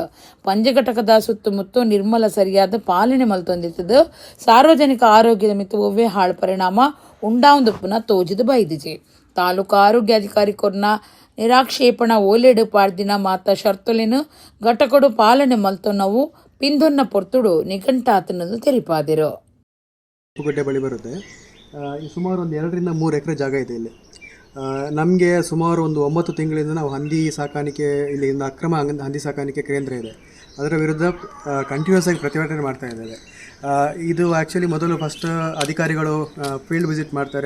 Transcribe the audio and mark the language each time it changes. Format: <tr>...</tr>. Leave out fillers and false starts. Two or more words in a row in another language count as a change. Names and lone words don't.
<tcy>ಪಂಜಿ ಘಟಕದ ಸುತ್ತಮುತ್ತ ನಿರ್ಮಲ ಸರಿಯಾದ ಪಾಲನೆ ಮಲ್ತೊಂದಿತ್ತದು ಸಾರ್ವಜನಿಕ ಆರೋಗ್ಯದ ಮಿತ್ತು ಒವ್ವೆ ಹಾಳು ಪರಿಣಾಮ ಉಂಡಾವುಂದು ಪುನಃ ತೋಜಿದು ಬೈದಿಜೆ. ತಾಲೂಕು ಆರೋಗ್ಯಾಧಿಕಾರಿ ಕೊರ್ನ ನಿರಾಕ್ಷೇಪಣ ಓಲೆಡು ಪಾಡ್ದಿನ ಮಾತ ಶರ್ತೊಲೆನು ಘಟಕಡು ಪಾಲನೆ ಮಲ್ತೊನ್ನವು ಪಿಂದೊನ್ನ ಪೊರ್ತುಡು ನಿಘಂಟಾತನದು ತೆರಿಪಾದಿರು.</tcy> <kn>ಉಪ್ಪುಗಡ್ಡೆ ಬಳಿ ಬರುತ್ತೆ. ಸುಮಾರು ಒಂದು 2 ರಿಂದ 3 ಎಕರೆ ಜಾಗ ಇದೆ ಇಲ್ಲಿ. ನಮಗೆ ಸುಮಾರು ಒಂದು 9 ತಿಂಗಳಿಂದ ನಾವು ಹಂದಿ ಸಾಕಾಣಿಕೆ ಇಲ್ಲಿಂದ ಅಕ್ರಮ ಹಂದಿ ಸಾಕಾಣಿಕೆ ಕೇಂದ್ರ ಇದೆ, ಅದರ ವಿರುದ್ಧ ಕಂಟಿನ್ಯೂಸ್ ಆಗಿ ಪ್ರತಿಭಟನೆ ಮಾಡ್ತಾ ಇದ್ದೇವೆ. ಇದು ಆ್ಯಕ್ಚುಲಿ ಮೊದಲು ಫಸ್ಟ್ ಅಧಿಕಾರಿಗಳು</kn> <en>field visit</en> <kn>ಮಾಡ್ತಾರೆ.</kn>